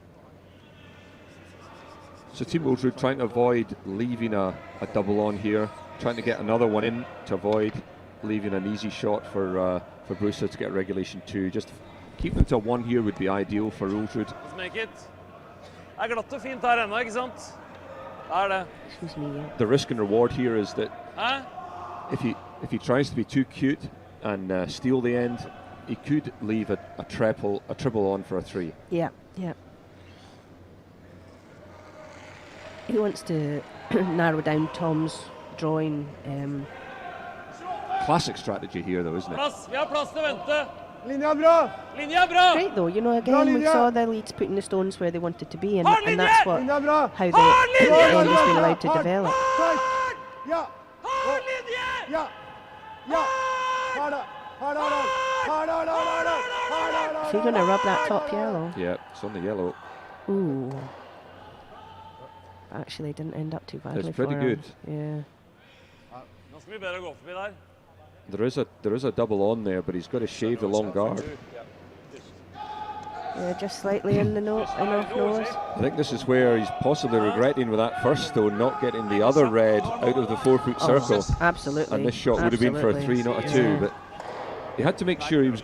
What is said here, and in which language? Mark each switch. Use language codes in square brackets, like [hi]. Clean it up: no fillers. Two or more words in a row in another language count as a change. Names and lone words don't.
[en] So Team Ulsrud trying to avoid leaving a double on here, trying to get another one in to avoid leaving an easy shot for Brewster to get regulation 2. Just keep them to 1 here would be ideal for Ulsrud. Let's make it. [no] Det glatt og fint her ennå, ikke sant? Det. [en] Excuse me, yeah. The risk and reward here is that [no] Hæ? [en] if he tries to be too cute and steal the end, he could leave a triple on for a 3. Yeah, yeah. He wants to narrow down Tom's drawing. Classic strategy here, though, isn't it? [no] Plass, vi har plass til å vente. Linja bra! Linja er bra! [en] Great though, you know, again we saw the Leeds putting the stones where they wanted to be, and that's what [no] Linja bra! [en] how the end has been allowed to develop. [no] Ja! Hard linje! Ja! Ja! Harda! Harda! Harda! [en] Is he going to rub that top yellow? Yeah, it's on the yellow. Ooh. Actually, didn't end up too badly. It's pretty for good. him. [no] Nå skal vi bedre gå forbi der. [en] There is a double on there, but he's got to shave the long guard. Yeah, just slightly in the nose. I think this is where he's possibly regretting with that first stone not getting the other red out of the 4-foot circle. Absolutely. And this shot would have been for a 3, not a 2. But he had to make sure he was.